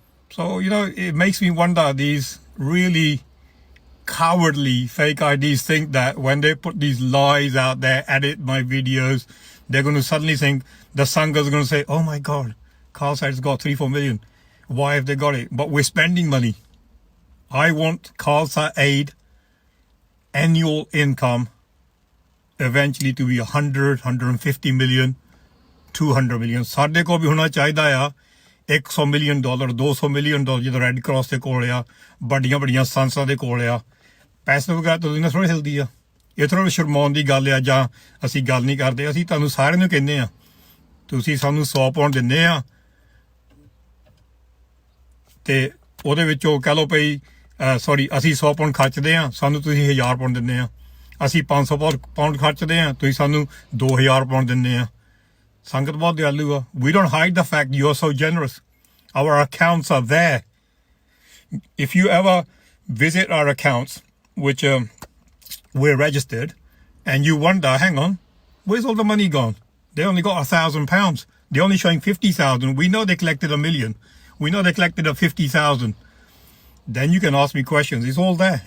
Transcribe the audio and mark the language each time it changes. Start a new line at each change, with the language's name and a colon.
English: So, it makes me wonder, these really cowardly fake IDs think that when they put these lies out there, edit my videos, they're going to suddenly think the Sanghas are going to say, oh my God, Khalsa's got 3-4 million. Why have they got it? But we're spending money. I want Khalsa Aid annual income eventually to be 100, 150 million, 200 million.
Punjabi: ਸਾਡੇ ਕੋਲ ਵੀ ਹੋਣਾ ਚਾਹੀਦਾ ਆ
English: $100 million, $200 million
Punjabi: ਜਦੋਂ red cross ਦੇ ਕੋਲ ਆ ਵੱਡੀਆਂ ਵੱਡੀਆਂ ਸੰਸਥਾ ਦੇ ਕੋਲ ਆ ਪੈਸੇ ਵਗੈਰਾ ਤਾਂ ਦੁਨੀਆ ਥੋੜ੍ਹੀ ਹਿਲਦੀ ਆ ਇਹ ਥੋੜ੍ਹਾ ਸ਼ਰਮਾਉਣ ਦੀ ਗੱਲ ਆ ਜਾਂ ਅਸੀਂ ਗੱਲ ਨਹੀਂ ਕਰਦੇ ਅਸੀਂ ਤੁਹਾਨੂੰ ਸਾਰਿਆਂ ਨੂੰ ਕਹਿੰਦੇ ਆ ਤੁਸੀਂ ਸਾਨੂੰ 100 ਪਾਉਂਡ ਦਿੰਦੇ ਆ ਤੇ ਉਹਦੇ ਵਿੱਚੋਂ ਕਹਿ ਲਓ ਭਈ ਸੌਰੀ ਅਸੀਂ 100 ਪਾਉਂਡ ਖਰਚਦੇ ਆ ਸਾਨੂੰ ਤੁਸੀਂ 1000 ਪਾਉਂਡ ਦਿੰਦੇ ਆ ਅਸੀਂ 500 ਪਾਉਂਡ ਖਰਚਦੇ ਆ ਤੁਸੀਂ ਸਾਨੂੰ 2000 ਪਾਉਂਡ ਦਿੰਦੇ ਆ ਸੰਗਤ ਬਹੁਤ ਦਿਆਲੂ ਆ
English: we don't hide the fact you're so generous. Our accounts are there. If you ever visit our accounts, which we're registered, and you wonder, hang on, where's all the money gone? They only got £1,000. They're only showing 50,000. We know they collected $1 million. We know they collected 50,000. Then you can ask me questions. It's all there.